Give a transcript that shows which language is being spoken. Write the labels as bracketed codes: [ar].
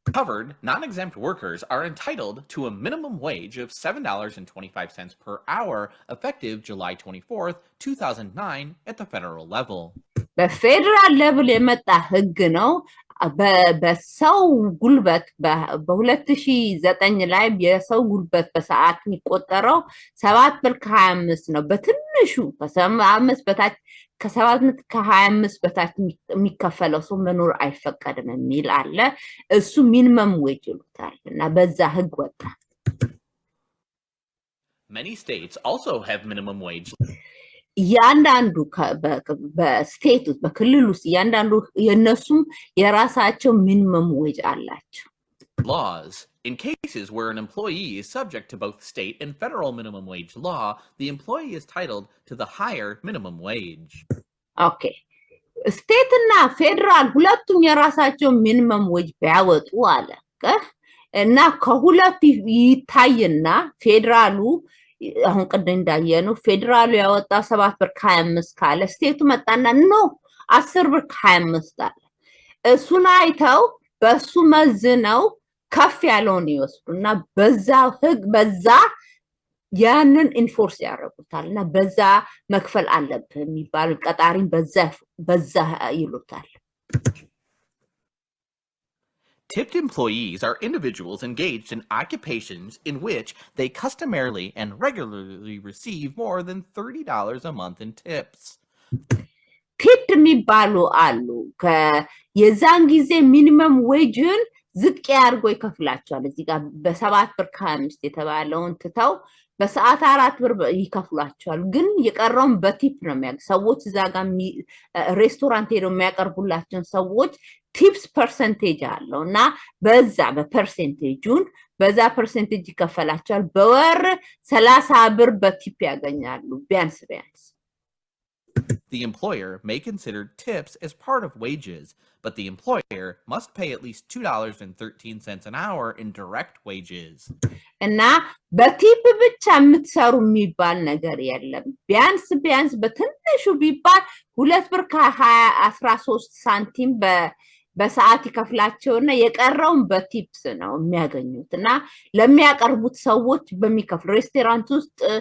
[en] covered non-exempt workers are entitled to a minimum wage of $7.25 per hour effective July 24th 2009 at the federal level [am] በፌደራል ሌቭል የመጣ ህግ ነው በሰው ጉልበት በ2009 ላይ የሰው ጉልበት በሰዓት የሚቆጠረው 7 ብር ከ25 ነው በትንሹ ከ75 በታች ከ7 ከ25 በታች የሚከፈለው ሰው መኖር አይፈቀድም የሚል አለ እሱ ሚኒመም ዌጅ ይሉታል እና በዛ ህግ ወጣ [en] Many states also have minimum wage [am] ያንዳንዱ በስቴት ውስጥ በክልል ውስጥ ያንዳንዱ የነሱም የራሳቸው ሚኒመም ዌጅ አላቸው [en] laws in cases where an employee is subject to both state and federal minimum wage law the employee is entitled to the higher minimum wage [am] okay state እና ፌደራል ሁለቱም የራሳቸው ሚኒመም ዌጅ ቢያወጡ አለ እና ከሁለት ይታይና ፌደራሉ አሁን ቀደም እንዳየነው ፌደራሉ ያወጣው 7 ብር ከ25 ካለ ስቴቱ መጣና ኖ 10 ብር ከ25 አለ እሱን አይተው በሱ መዝነው ከፍ ያለውን ይወስዱና በዛ ህግ በዛ ያንን ኢንፎርስ ያደርጉታልና በዛ መክፈል አለበት የሚባል ቀጣሪን በዛ ይሉታል [en] Tipped employees are individuals engaged in occupations in which they customarily and regularly receive more than $30 a month in tips. [am] ቲፕ የሚባሉ አሉ የዛን ጊዜ ሚኒመም ዌጅን ዝቅ ያርጎ ይከፍላቸዋል እዚህ ጋር በ7 ብር ከ5 የተባለውን ትተው በሰዓት 4 ብር ይከፍላቸዋል ግን የቀረውን በቲፕ ነው የሚያገኙት ሰዎች እዛ ጋር ሬስቶራንት ሄደው የሚያቀርቡላቸው ሰዎች ቲፕስ ፐርሰንቴጅ አለውና በዛ በፐርሰንቴጁን በዛ ፐርሰንቴጅ ይከፈላቸዋል በወር 30 ብር በቲፕ ያገኛሉ ቢያንስ [en] The employer may consider tips as part of wages, but the employer must pay at least $2.13 an hour in direct wages. [am] እና በቲፕ ብቻ የምትሰሩ የሚባል ነገር የለም ቢያንስ በትንሹ ቢባል 2 ብር ከ13 ሳንቲም በሰዓት ይከፍላቸውና የቀረውን በቲፕስ ነው የሚያገኙትና ለሚያቀርቡት ሰዎች በሚከፍል ሬስቶራንት ውስጥ